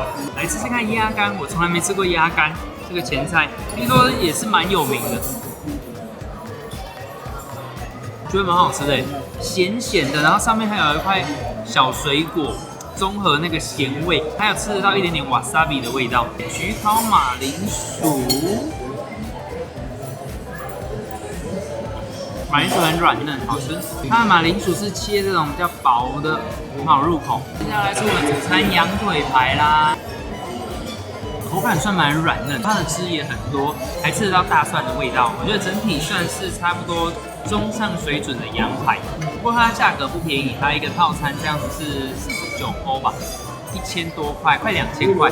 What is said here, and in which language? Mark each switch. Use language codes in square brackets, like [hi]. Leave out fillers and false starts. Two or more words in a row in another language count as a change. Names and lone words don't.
[zh] 來吃吃看鴨肝，我從來沒吃過鴨肝，這個前菜聽說也是蠻有名的，覺得蠻好吃的，鹹鹹的，然後上面還有一塊小水果，綜合那個鹹味，還有吃得到一點點 wasabi 的味道。焗烤馬鈴薯。馬鈴薯很軟嫩，好吃。它的馬鈴薯是切這種比較薄的，很好入口。接下來是我們主餐羊腿排啦，口感算蠻軟嫩，它的汁也很多，還吃得到大蒜的味道。我覺得整體算是差不多中上水準的羊排，不過它的價格不便宜，它一個套餐這樣子是49歐吧。1000多塊，快2000塊。